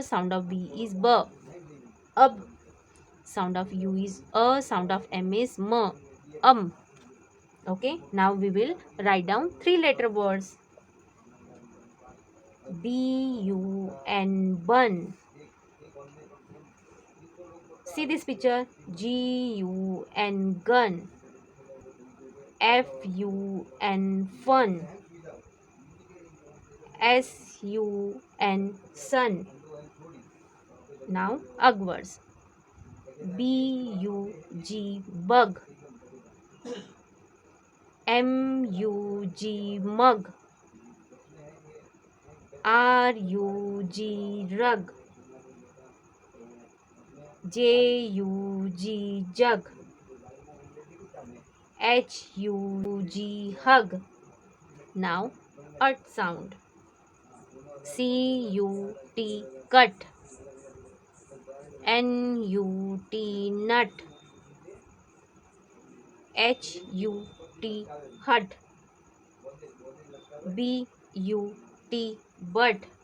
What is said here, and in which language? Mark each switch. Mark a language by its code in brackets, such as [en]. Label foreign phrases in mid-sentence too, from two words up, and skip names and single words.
[en] Sound of B is b. Up. Sound of U is a. Sound of M is m. Okay. Now we will write down 3 letter words. B-U-N. Bun. See this picture. G-U-N. Gun. F-U-N. Fun. S-U-N. Sun. Now ugh words. B-U-G. Bug. M-U-G. Mug. R-U-G. Rug. J-U-G. Jug. H-U-G. Hug. Now ut sound. C-U-T. Cut. N-U-T. Nut. H-U-T. Hut. B-U-T. Butt.